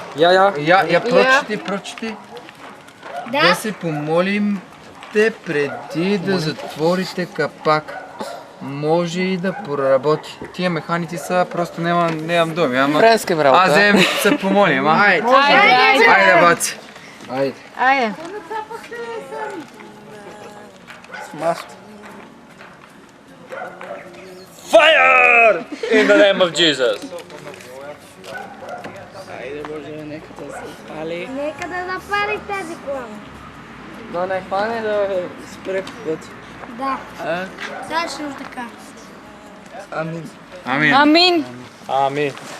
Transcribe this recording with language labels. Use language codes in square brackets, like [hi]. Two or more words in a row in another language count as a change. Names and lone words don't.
[bg] Я прочети. Да Да. се помолим те преди да затворите капак. Може и да проработи. Тия механици са, просто нямам думи, ама... Френска Аз работа. взем се помолим, а? Айде. Айде, баци. Айде. [en] Fire! In the name of Jesus. [bg] Нека да запали тази кола. Да не хване да спре път. Да. Точно така. Амин. Амин. Амин. Ами.